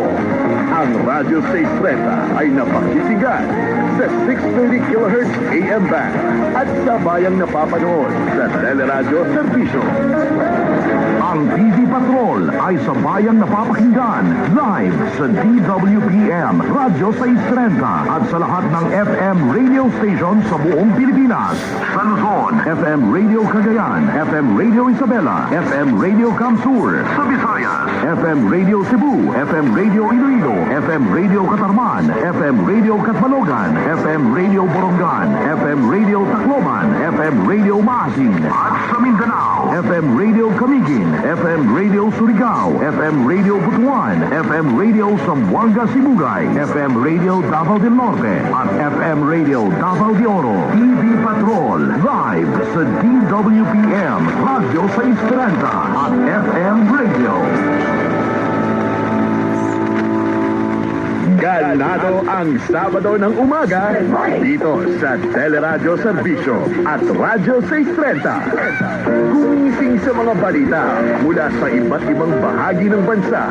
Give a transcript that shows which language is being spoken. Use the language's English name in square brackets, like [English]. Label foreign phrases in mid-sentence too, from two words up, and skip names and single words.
[Filipino] Ang Radyo 630 ay napakitigan sa 630 kHz AM band at sabayang napapanood sa Teleradyo Serbisyo. Ang TV Patrol ay sabayang napapakinggan live sa DWPM Radyo 630 at sa lahat ng [English] FM radio station [Filipino] sa buong Pilipinas. Sa Luzon, FM Radio Cagayan, FM Radio Isabela, FM Radio Camsur. Sa Visayas, FM Radio Cebu, FM Radio Iloilo, FM Radio Catarman, FM Radio Catbalogan, FM Radio Borongan, FM Radio Tacloban, FM Radio Maasin. At sa Mindanao, FM Radio Camiguin, FM Radio Surigao, FM Radio Butuan, FM Radio Zamboanga Sibugay, FM Radio Davao del Norte, at FM Radio Davao de Oro. TV Patrol, live sa DWPM, Radyo 630 at FM Radio. Ganado ang Sabado ng umaga dito sa Teleradyo Serbisyo at Radyo 630. Gumising sa mga balita mula sa iba't ibang bahagi ng bansa.